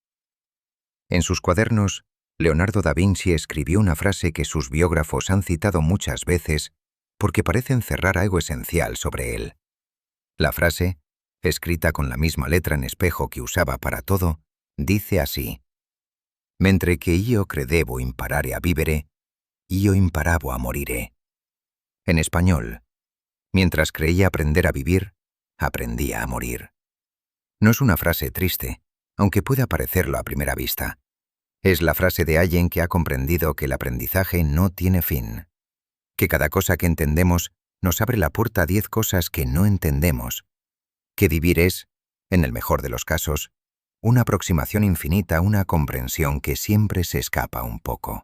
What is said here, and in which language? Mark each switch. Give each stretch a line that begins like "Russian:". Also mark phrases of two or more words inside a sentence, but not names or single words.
Spanish: En sus cuadernos, Leonardo da Vinci escribió una frase que sus biógrafos han citado muchas veces porque parece encerrar algo esencial sobre él. La frase, escrita con la misma letra en espejo que usaba para todo, dice así:
Italian: «Mentre che io credevo imparare a vivere, io imparavo a morire».
Spanish: En español, mientras creía aprender a vivir, aprendía a morir. No es una frase triste, aunque pueda parecerlo a primera vista. Es la frase de alguien que ha comprendido que el aprendizaje no tiene fin, que cada cosa que entendemos nos abre la puerta a 10 cosas que no entendemos, que vivir es, en el mejor de los casos, una aproximación infinita a una comprensión que siempre se escapa un poco.